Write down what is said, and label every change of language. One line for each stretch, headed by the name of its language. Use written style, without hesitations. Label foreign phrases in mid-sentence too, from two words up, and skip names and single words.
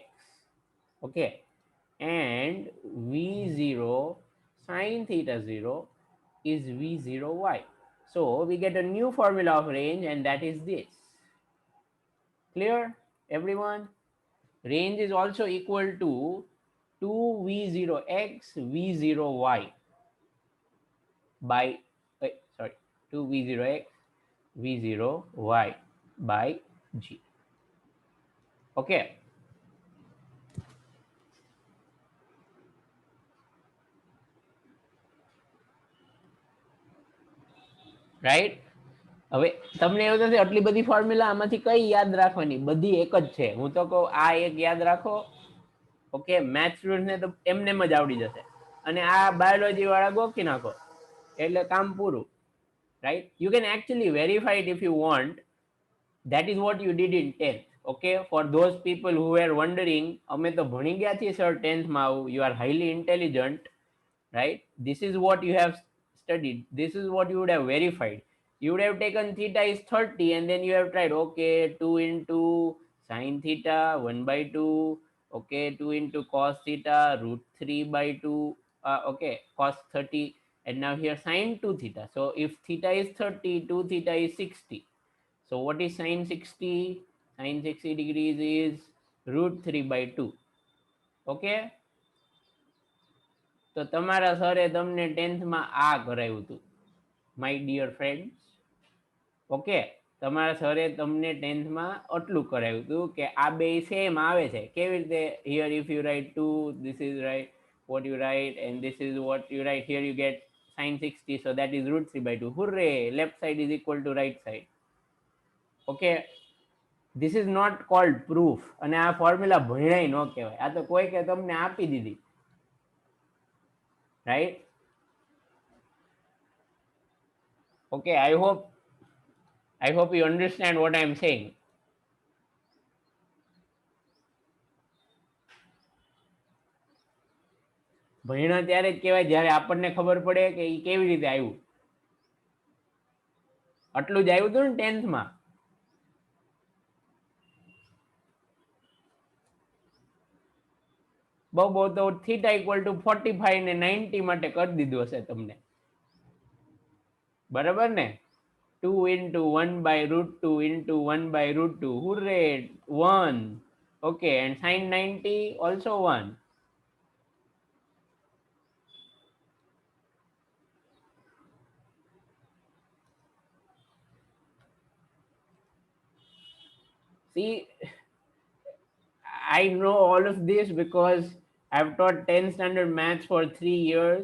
English: Okay, and v0 sin theta 0 is v0 y. So we get a new formula of range, and that is this. Clear, everyone? Range is also equal to 2v0x v0y by, sorry, 2v0x v0y by g. Okay, રાઈટ.
Gujarati: હવે તમને એવું થશે આટલી બધી ફોર્મ્યુલા આમાંથી કઈ યાદ રાખવાની, બધી એક જ છે. હું તો કહું આ એક યાદ રાખો. ઓકે,
English: math studentne
Gujarati: તો એમને જ આવડી જશે, અને આ બાયોલોજી વાળા ગોખી નાખો એટલે કામ પૂરું,
English: right? You can actually verify it if you want. That is what you did in 10th. Okay, for those people who were wondering,
Gujarati: અમે તો ભણી ગયા છીએ સર 10th માં,
English: you are highly intelligent, right? This is what you have studied. This is what you would have verified. You would have taken theta is 30 and then you have tried, okay, 2 into sine theta 1 by 2, okay, 2 into cos theta root 3 by 2, okay, cos 30, and now here sine 2 theta. So if theta is 30, 2 theta is 60. So what is sine 60? Sine 60 degrees is root 3 by 2.
Gujarati: Okay, તો તમારા સરે તમને 10th માં આ કરાવ્યું હતું,
English: my dear friends.
Gujarati: ઓકે, તમારા સરે તમને 10th માં આટલું કરાવ્યું હતું કે આ બે સેમ આવે છે. કેવી રીતે?
English: here if you write 2, this is right what you write, and this is what you write. Here you get sine 60, so that is root 3 by 2. Hooray! Left side is equal to right side. Okay, this is not called proof.
Gujarati: અને આ ફોર્મ્યુલા ભણાય ન કહેવાય, આ તો કોઈ કે તમને આપી દીધી,
English: right? Okay, I hope you understand what I am saying.
Gujarati: ભણ્યા ત્યારે જ કહેવાય જ્યારે આપણને ખબર પડે કે એ કેવી રીતે આવ્યું. આટલું જ આવ્યું હતું ને 10th માં. બહુ તો
English: theta equal to
Gujarati: 45 ને 90 માટે કરી દીધું હશે તમને, બરાબર ને?
English: 2 into 1 by root 2 into 1 by root 2. Hooray! 1. Okay, and sine 90 also 1. See, I know all of this because I've taught 10th standard maths for 3 years.